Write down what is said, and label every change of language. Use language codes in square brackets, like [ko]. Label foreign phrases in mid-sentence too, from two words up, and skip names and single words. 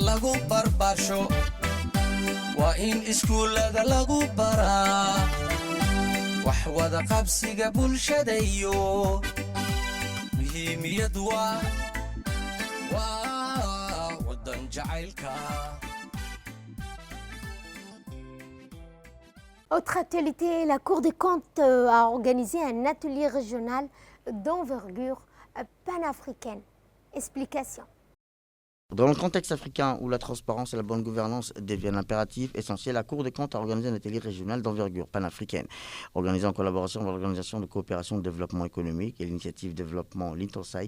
[so] lagu barbaarsho waa in iskuullada lagu baraa wax wada qabsiga bulshada iyo muhiimiyadu waa wadan jacaylka. [fr] Autre actualité, la Cour des comptes a organisé un atelier régional d'envergure panafricaine. Explication. Dans le contexte africain où la transparence et la bonne gouvernance deviennent impératifs, essentiels, la Cour des comptes a organisé un atelier régional d'envergure panafricaine, organisé en collaboration avec l'Organisation de coopération et de développement économique et l'initiative de développement l'Intosai.